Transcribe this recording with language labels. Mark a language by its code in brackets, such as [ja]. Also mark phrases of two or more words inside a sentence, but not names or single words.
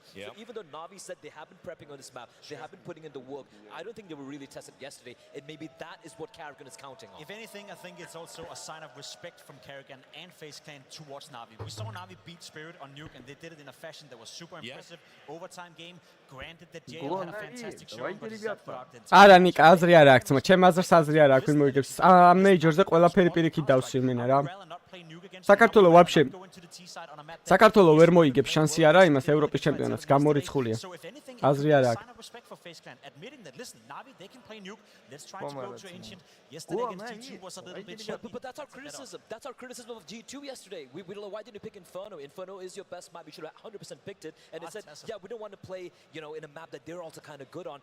[en] So even though NAVI said they have been prepping on this map, they have been putting in the work, I don't think they were really tested yesterday, and maybe that is what Carrigan is counting on. If anything, I think it's also a sign of respect from Carrigan and FaZe Clan towards NAVI. We saw NAVI beat Spirit on Nuke, and they did it in a fashion that was super impressive. Overtime game. Granted that JL had a fantastic show, but it's not for out there. [ka] არა ნიკა აზრი არ აქვს, მაგრამ ჩემ აზრს აზრი არ აქვს, ვინ მოიგებს. მეიჯორზე ყველაფერი პირიქით დავსვი მენა რა. საქართველოს ვაფშე საქართველოს ვერ მოიგებს შანსი არა იმას ევროპის ჩემპიონატს გამორიცხულია. აზრი არ აქვს. [en] But that's our criticism. That's our criticism of G2 yesterday. We don't know why didn't you pick Inferno? Inferno is your best map. You should have 100% picked it. And it said, yeah, we don't want to play, you know, in a map that they're also kind of good on.